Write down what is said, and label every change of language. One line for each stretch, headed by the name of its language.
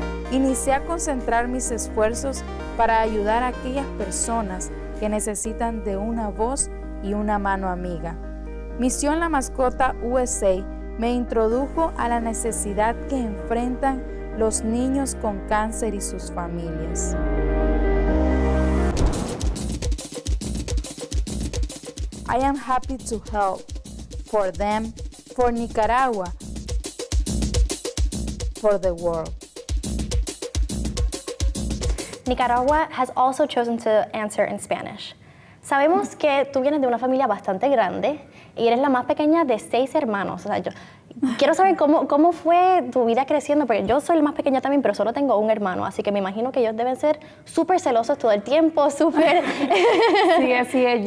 Spanish: Inicié a concentrar mis esfuerzos para ayudar a aquellas personas que necesitan de una voz y una mano amiga. Misión La Mascota USA me introdujo a la necesidad que enfrentan los niños con cáncer y sus familias.
English: I am happy to help for them, for Nicaragua, for the world. Nicaragua has also chosen to answer in Spanish.
Spanish: Sabemos que tú vienes de una familia bastante grande y eres la más pequeña de 6 hermanos. O sea, yo quiero saber cómo fue tu vida creciendo, porque yo soy la más pequeña también, pero solo tengo un hermano, así que me imagino que ellos deben ser súper celosos todo el tiempo, súper... Sí, así es.